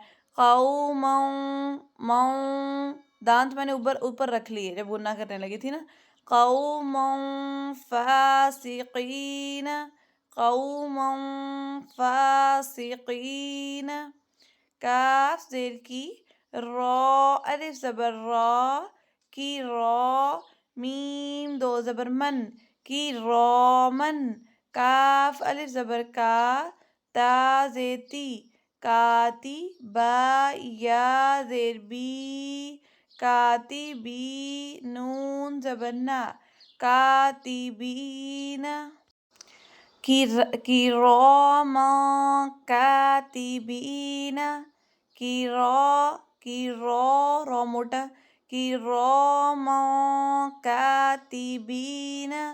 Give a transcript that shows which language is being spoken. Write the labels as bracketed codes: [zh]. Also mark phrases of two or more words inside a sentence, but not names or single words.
[ur] قوما ماؤں، دانت میں نے اوپر رکھ لیے جب غنہ کرنے لگی تھی نا. [ar] قوما فاسقین، قوما فاسقین. [ur] کاف زیر کی، را الف زبر را، کی را، میم دو زبر من، کی رامن. کاف الف زبر کا، تا زیر تی، کاتی. با یا زیر بی، کاتبی، نون زبر نا، کاتبین. [ar] کراما کاتبین، [ur] را موٹا، [ar] کراما کاتبین.